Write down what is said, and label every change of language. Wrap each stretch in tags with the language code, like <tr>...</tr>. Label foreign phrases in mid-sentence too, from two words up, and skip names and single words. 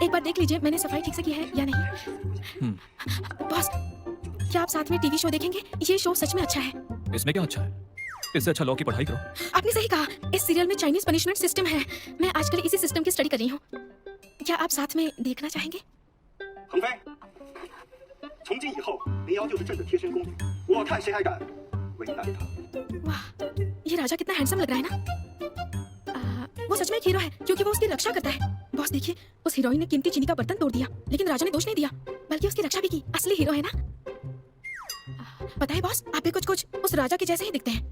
<hi>एक बार देख लीजिए मैंने सफाई ठीक से की है या नहीं। बॉस, क्या आप साथ में</hi> <en>TV show</en> <hi>देखेंगे? ये शो सच में अच्छा है। इसमें क्या अच्छा है? इससे अच्छा लॉ की पढ़ाई करो। आपने सही कहा, इस सीरियल में</hi> <en>Chinese punishment system</en> <hi>है। मैं आजकल इसी सिस्टम की स्टडी कर रही हूँ। क्या आप साथ में देखना चाहेंगे?</hi> <zh>恒飞，从今以后，林瑶就是朕的贴身公主，我看谁还敢为难她。</zh> <hi>वाह, ये राजा कितना हैंडसम लग रहा है ना। वो सच में एक हीरो है क्योंकि वो उसकी रक्षा करता है। बॉस देखिए, उस हीरोइन ने कीमती चीनी का बर्तन तोड़ दिया, लेकिन राजा ने दोष नहीं दिया, बल्कि उसकी रक्षा भी की। असली हीरो है ना। पता है बॉस, आप भी कुछ उस राजा के जैसे ही दिखते हैं।</hi>